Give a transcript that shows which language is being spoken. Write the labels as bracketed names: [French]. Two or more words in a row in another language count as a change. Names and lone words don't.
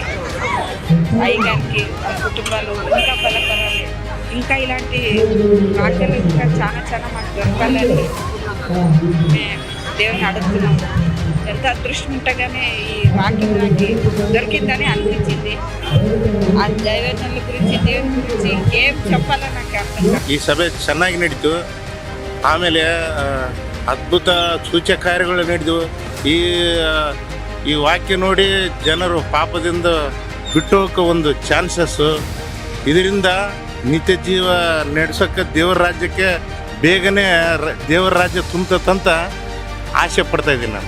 [Telugu] అయ్యగారికి కుటుంబాలు ఇంకా బలపడాలి, ఇంకా ఇలాంటి వాక్యాలు ఇంకా చాలా చాలా మాకు దొరకాలని దేవుని అడుగుతున్నాము. ఎంత అదృష్టం ఉంటగానే ఈ వాక్యం నాకు దొరికిందని అనిపించింది. ఆ దైవజనుల గురించి దేవుని గురించి ఇంకేం చెప్పాలో నాకు అర్థం కాదు. [Kannada] ಈ ಸಭೆ ಚೆನ್ನಾಗಿ ನಡೀತು. ಆಮೇಲೆ ಅದ್ಭುತ ಸೂಚ್ಯ ಕಾರ್ಯಗಳು ನಡೆದವು. ಈ ವಾಕ್ಯ ನೋಡಿ ಜನರು ಪಾಪದಿಂದ ಬಿಟ್ಟು ಹೋಗೋ ಒಂದು ಚಾನ್ಸಸ್ಸು. ಇದರಿಂದ ನಿತ್ಯ ಜೀವ ನಡೆಸೋಕ್ಕೆ ದೇವರ ರಾಜ್ಯಕ್ಕೆ ಬೇಗನೆ ದೇವರ ರಾಜ್ಯ ತುಂಬತಂತ ಆಸೆ ಪಡ್ತಾ ಇದ್ದೀನಿ ನಾನು.